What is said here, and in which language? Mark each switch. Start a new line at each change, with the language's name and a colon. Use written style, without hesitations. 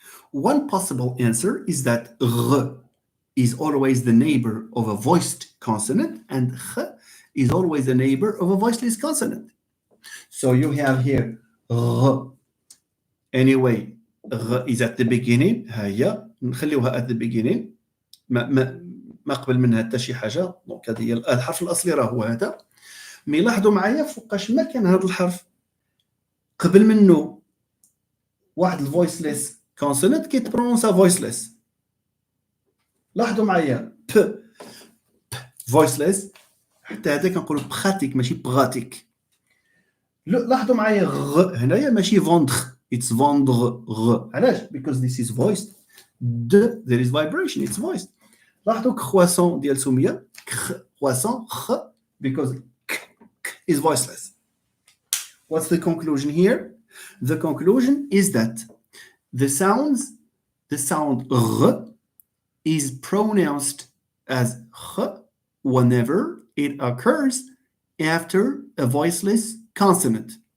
English: One possible answer is that r is always the neighbor of a voiced consonant and ch is always the neighbor of a voiceless consonant. So you have here r. Anyway, r is at the beginning.
Arabic: هيا نخليوها
English: at the beginning.
Arabic: ما قبل منها حتى شي حاجه. دونك هذه هي الحرف الاصلي راه هو هذا. مي لاحظوا معايا فوقاش ما كان هذا الحرف قبل منه واحد الفويسليس كونسونانت كيتبرونسا فويسليس. لاحظوا معايا ب فويسليس حتى هذا كنقولوا بخاتيك ماشي بغاتيك. لاحظوا معايا غ هنايا ماشي فوندغ
English: it's vendre
Arabic: غ. علاش؟
English: because this is voiced. there is vibration, it's voiced.
Arabic: لاحظوا croissant ديال سميه croissant خ
English: because is voiceless. What's the conclusion here? The conclusion is that the sound r is pronounced as ch whenever it occurs after a voiceless consonant.